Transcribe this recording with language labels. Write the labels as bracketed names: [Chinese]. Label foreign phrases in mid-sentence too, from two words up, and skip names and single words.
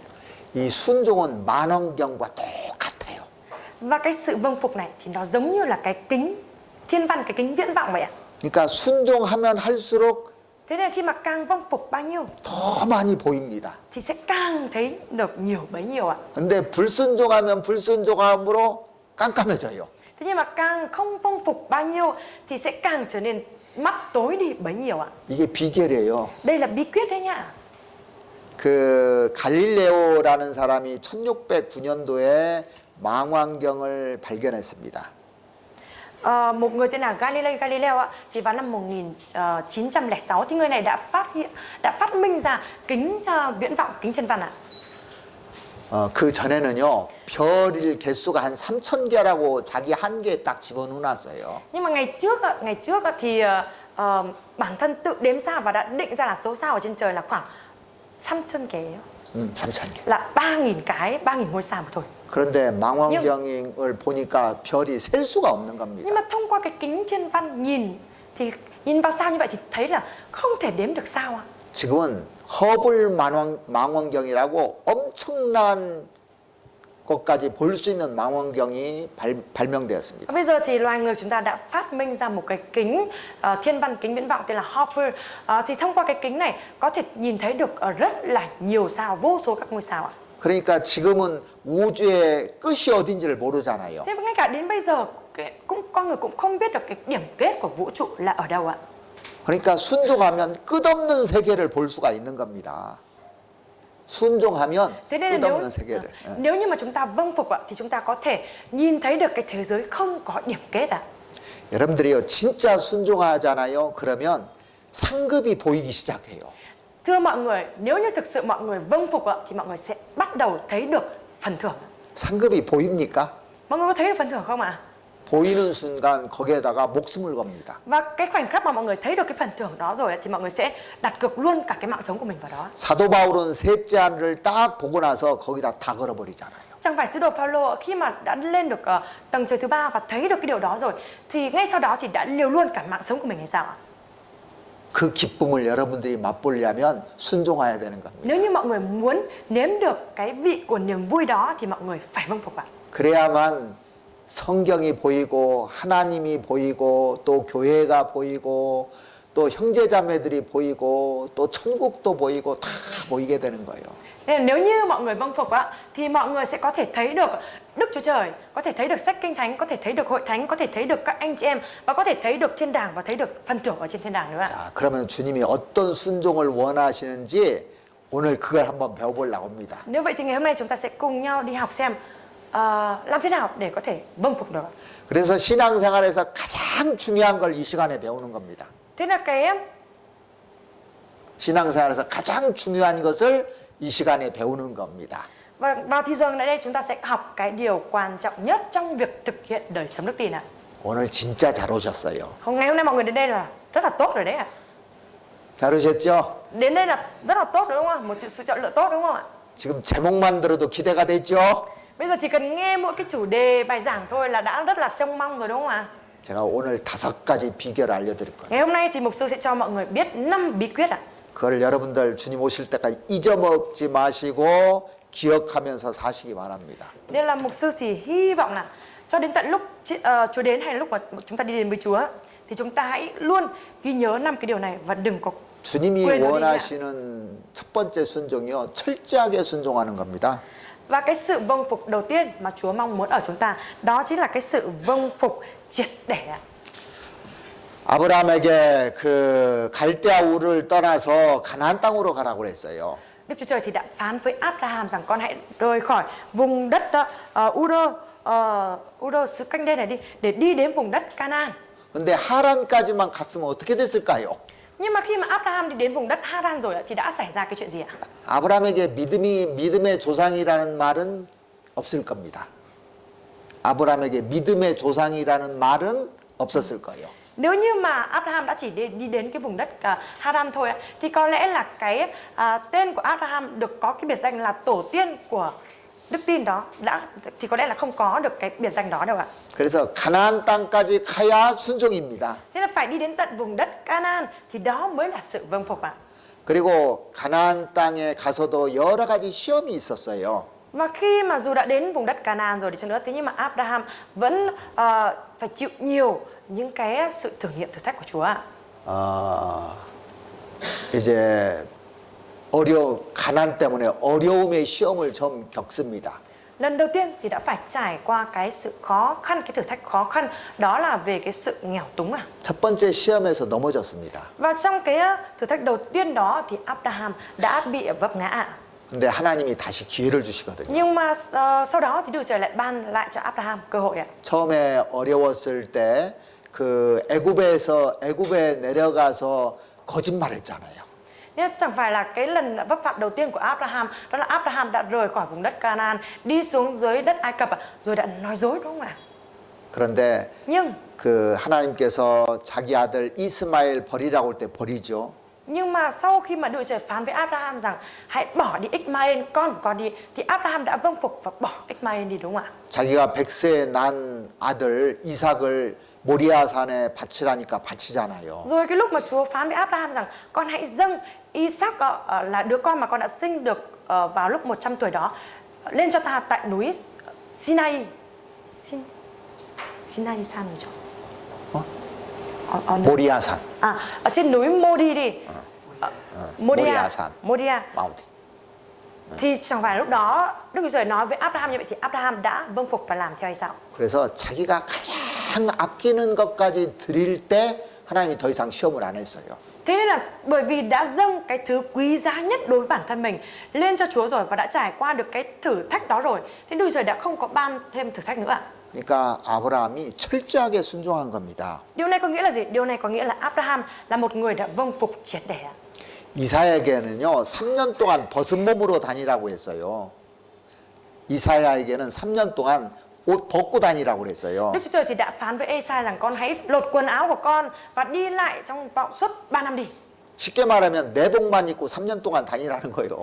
[Korean] 이 순종은 만원경과 똑같아요. [Vietnamese] Và cái sự vâng phục này thì nó giống như là cái kính thiên văn, cái kính viễn vọng vậy ạ. [Korean] 그러니까 순종하면 할수록 [Vietnamese] Thế nên khi mà càng vâng phục bao nhiêu [Korean] 더 많이 보입니다. [Vietnamese] thì sẽ càng thấy được nhiều bấy nhiêu ạ. [Korean] 근데 불순종하면 불순종함으로 깜깜해져요. [Vietnamese] Thế nhưng mà càng không vâng phục bao nhiêu thì sẽ càng trở nên mắt tối đi bấy nhiêu ạ. [Korean] 이게 비결이에요. [Vietnamese] Đây là bí quyết đấy nhá. [Korean] 그 갈릴레오라는 사람이 1609년도에 망원경을 발견했습니다. [Vietnamese] Một người tên là Galileo ạ, thì vào năm 1906 thì người này đã phát minh ra kính viễn vọng, kính thiên văn ạ. [Korean] 그 전에는요 별일 개수가 한 3,000개라고 자기 한계에 딱 집어넣어놨어요. [Vietnamese] Nhưng mà ngày trước thì bản thân tự đếm sao và đã định ra là số sao ở trên trời là khoảng 3,000 cái, [Korean] 3,000개. [Vietnamese] là 3.000 cái, 3.000 ngôi sao mà thôi. [Korean] 그런데 망원경을 보니까 별이 셀 수가 없는 [Vietnamese] Nhưng [Korean] 겁니다. [Vietnamese] mà thông qua cái kính thiên văn nhìn vào sao như vậy thì thấy là không thể đếm được sao ạ. [Korean] 지금은 허블 망원경이라고 엄청난 것까지 볼 수 있는 망원경이 발명되었습니다. [Vietnamese] Bây giờ thì loài người chúng ta đã phát minh ra một cái kính thiên văn, kính viễn vọng tên là Hubble. Thì thông qua cái kính này có thể nhìn thấy được rất là nhiều sao, vô số các ngôi sao ạ. [Korean] 그러니까 지금은 우주의 끝이 어딘지를 모르잖아요. [Vietnamese] Thế mà ngay cả đến bây giờ con người cũng không biết được cái điểm kết của vũ trụ là ở đâu ạ. [Korean] 그러니까 순종하면 끝없는 세계를 볼 수가 있는 겁니다. 순종하면 [Vietnamese] Thế nên là [Korean] 끝없는 세계를. [Vietnamese] nếu như mà chúng ta vâng phục ạ thì chúng ta có thể nhìn thấy được cái thế giới không có điểm kết ạ. [Korean] 여러분들이요 진짜 순종하잖아요. 그러면 상급이 보이기 시작해요. [Vietnamese] Thưa mọi người, nếu như thực sự mọi người vâng phục ạ thì mọi người sẽ bắt đầu thấy được phần thưởng. [Korean] 상급이 보입니까? [Vietnamese] Mọi người có thấy được phần thưởng không ạ? [Korean] 보이는 순간 거기에다가 목숨을 겁니다. [Vietnamese] Và cái khoảnh khắc mà mọi người thấy được cái phần thưởng đó rồi thì mọi người sẽ đặt cược luôn cả cái mạng sống của mình vào đó. [Korean] 사도 바울은 셋째 하늘을 딱 보고 나서 거기다 다 걸어버리잖아요. [Vietnamese] Chẳng phải sứ đồ Phaolô khi mà đã lên được tầng trời thứ ba và thấy được cái điều đó rồi thì ngay sau đó thì đã liều luôn cả mạng sống của mình hay sao ạ? [Korean] 그 기쁨을 여러분들이 맛보려면 순종해야 되는 겁니다. [Vietnamese] Nếu như mọi người muốn nếm được cái vị của niềm vui đó thì mọi người phải vâng phục ạ. [Korean] 그래야만 성경이 보이고 하나님이 보이고 또 교회가 보이고 또 형제자매들이 보이고 또 천국도 보이고 다 보이게 되는 거예요. [Vietnamese] Nên là nếu như mọi người vâng phục á thì mọi người sẽ có thể thấy được Đức Chúa Trời, có thể thấy được sách Kinh Thánh, có thể thấy được hội thánh, có thể thấy được các anh chị em và có thể thấy được thiên đàng và thấy được phần thưởng ở trên thiên đàng nữa ạ. [Korean] 자, 그러면 주님이 어떤 순종을 원하시는지 오늘 그걸 한번 배워보려고 합니다. [Vietnamese] Nếu vậy thì ngày hôm nay chúng ta sẽ cùng nhau đi học xem làm thế nào để có thể vâng phục được. [Korean] 그래서 신앙생활에서 가장 중요한 걸 이 시간에 배우는 겁니다. [Vietnamese] Thế là [Korean] 신앙생활에서 가장 중요한 것을 이 시간에 배우는 겁니다. [Vietnamese] và vào thì giờ này đây chúng ta sẽ học cái điều quan trọng nhất trong việc thực hiện đời sống đức tin ạ. [Korean] 오늘 진짜 잘 오셨어요. [Vietnamese] Ngày hôm nay mọi người đến đây là rất là tốt rồi đấy ạ. [Korean] 잘 오셨죠? [Vietnamese] Đến đây là rất là tốt rồi đúng không ạ? Một sự chọn lựa tốt đúng không ạ? [Korean] 지금 제목만 들어도 기대가 됐죠? [Vietnamese] Bây giờ chỉ cần nghe mỗi cái chủ đề bài giảng thôi là đã rất là trông mong rồi đúng không ạ? [Korean] 제가 오늘 5가지 비결을 알려드릴 거예요. [Vietnamese] Ngày hôm nay thì mục sư sẽ cho mọi người biết 5 bí quyết ạ. [Korean] 그걸 여러분들 주님 오실 때까지 잊어먹지 마시고 기억하면서 사시기 바랍니다. [Vietnamese] Nên là mục sư thì hy vọng là cho đến tận lúc Chúa đến hay lúc mà chúng ta đi đến với Chúa thì chúng ta hãy luôn ghi nhớ 5 cái điều này và đừng có [Korean] 주님이 [Vietnamese] quên nó đi ạ. [Korean] 원하시는 첫 번째 순종이요. 철저하게 순종하는 겁니다. [Vietnamese] Và cái sự vâng phục đầu tiên mà Chúa mong muốn ở chúng ta đó chính là cái sự vâng phục triệt để ạ. [Korean] 아브라함에게 그 갈대아 우르를 떠나서 가나안 땅으로 가라고 그랬어요. [Vietnamese] Đức Chúa Trời thì đã phán với Abraham rằng con hãy rời khỏi vùng đất Ur xứ Canh Đê này đi để đi đến vùng đất Canaan. [Korean] 근데 하란까지만 갔으면 어떻게 됐을까요? [Vietnamese] Nhưng mà khi mà Abraham đi đến vùng đất Haran rồi thì đã xảy ra cái chuyện gì ạ? [Korean] 아브라함에게 믿음의 조상이라는 말은 없을 겁니다. 아브라함에게 믿음의 조상이라는 말은 없었을 거예요. [Vietnamese] Nếu như mà Abraham đã chỉ đi đến cái vùng đất Haran thôi thì có lẽ là cái tên của Abraham được có cái biệt danh là tổ tiên của đức tin đó thì có lẽ là không có được cái biệt danh đó đâu ạ. [Korean] 그래서 가나안 땅까지 가야 순종입니다. [Vietnamese] Thế là phải đi đến tận vùng đất Canaan thì đó mới là sự vâng phục ạ. [Korean] 그리고 가나안 땅에 가서도 여러 가지 시험이 있었어요. [Vietnamese] Và khi mà dù đã đến vùng đất Canaan rồi đi chăng nữa thế nhưng mà Abraham vẫn phải chịu nhiều những cái sự thử nghiệm thử thách của Chúa ạ. [Korean] 이제 가난 때문에 어려움의 시험을 좀 겪습니다. [Vietnamese] Lần đầu tiên thì đã phải trải qua cái sự khó khăn, cái thử thách khó khăn, đó là về cái sự nghèo túng à. [Korean] 첫 번째 시험에서 넘어졌습니다. [Vietnamese] Và trong cái thử thách đầu tiên đó thì Abraham đã bị vấp ngã ạ. [Korean] 근데 하나님이 다시 기회를 주시거든요. [Vietnamese] Nhưng mà sau đó thì Đức Trời lại ban lại cho Abraham cơ hội ạ. [Korean] 처음에 어려웠을 때 그 애굽에 내려가서 거짓말했잖아요. [Vietnamese] Nên chẳng phải là cái lần vấp phạm đầu tiên của Abraham, đó là Abraham đã rời khỏi vùng đất Canaan, đi xuống dưới đất Ai Cập rồi đã nói dối đúng không ạ? [Korean] 그런데 [Vietnamese] Nhưng [Korean] 그 하나님께서 자기 아들 이스마엘 버리라고 할 때 버리죠. [Vietnamese] mà sau khi mà Đức Trời phán với Abraham rằng hãy bỏ đi Ismael, con của con đi, thì Abraham đã vâng phục và bỏ Ismael đi đúng không ạ? [Korean] 자기가 100세에 난 아들 이삭을 모리아산에 바치라니까 바치잖아요. [Vietnamese] Rồi cái lúc mà Chúa phán với Abraham rằng con hãy dâng Isaac là đứa con mà con đã sinh được vào lúc 100 tuổi đó lên cho ta tại núi Sinai. Sinai san gì chứ? [Korean] 모리아산. [Vietnamese] Ở trên núi Modi đi. [Korean] 모리아산. Moria. 마운틴. [Vietnamese] Thì chẳng phải lúc đó Đức Chúa Trời nói với Abraham như vậy thì Abraham đã vâng phục và làm theo hay sao? [Korean] 그래서 자기가 가장 아끼는 것까지 드릴 때 하나님이 더 이상 시험을 안 했어요. [Vietnamese] Thế nên là bởi vì đã dâng cái thứ quý giá nhất đối với bản thân mình lên cho Chúa rồi và đã trải qua được cái thử thách đó rồi, thì Đức Chúa Trời đã không có ban thêm thử thách nữa ạ. [Korean] 그러니까 아브라함이 철저하게 순종한 겁니다. [Vietnamese] Điều này có nghĩa là gì? Điều này có nghĩa là Abraham là một người đã vâng phục triệt để ạ. [Korean] 이사야에게는요 3년 동안 벗은 몸으로 다니라고 했어요. 이사야에게는 3년 동안 옷 벗고 다니라고 그랬어요. Đức Chúa Trời thì đã phán với Ê-sai rằng con hãy lột quần áo của con và đi lại trong vòng suốt 3 năm đi. 쉽게 말하면 내복만 입고 3년 동안 다니라는 거예요.